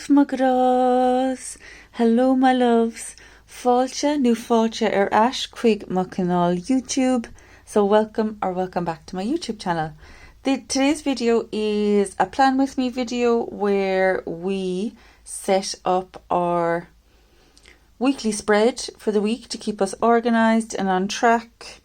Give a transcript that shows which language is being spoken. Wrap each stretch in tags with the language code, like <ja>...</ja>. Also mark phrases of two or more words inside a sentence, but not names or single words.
<en>Bugras! Hello my loves.</en> <ga>Fáilte nó fáilte ais chuig mo canal YouTube.</ga> <en>So welcome back to my YouTube channel. Today's video is a plan with me video where we set up our weekly spread for the week to keep us organised and on track.</en>